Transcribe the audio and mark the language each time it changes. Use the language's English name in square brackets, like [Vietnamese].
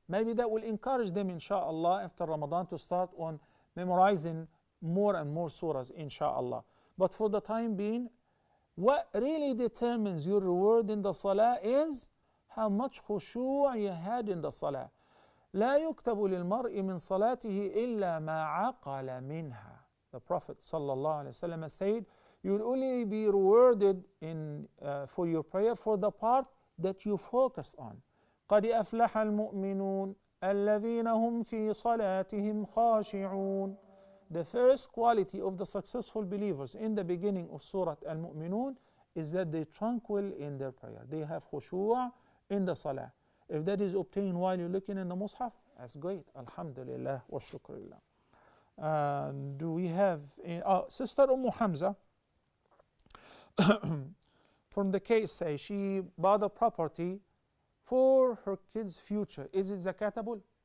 [English] Maybe that will encourage them, inshallah, after Ramadan to start on memorizing more and more surahs, inshallah. But for the time being, what really determines your reward in the salah is how much khushu' you had in the salah. [Arabic] لا يكتب للمرء من صلاته إلا ما عقل منها. [English] The Prophet sallallahu alaihi wasallam said, you will only be rewarded for your prayer for the part that you focus on. [Arabic] قد أفلح المؤمنون الذين هم في صلاتهم خاشعون. [English] The first quality of the successful believers in the beginning of Surah Al-Mu'minun is that they tranquil in their prayer. They have khushu' in the salah. If that is obtained while you're looking in the mushaf, that's great. Alhamdulillah wa shukrillah. Do we have Sister Hamza from the case say she bought a property for her kids' future. Is it zakatable?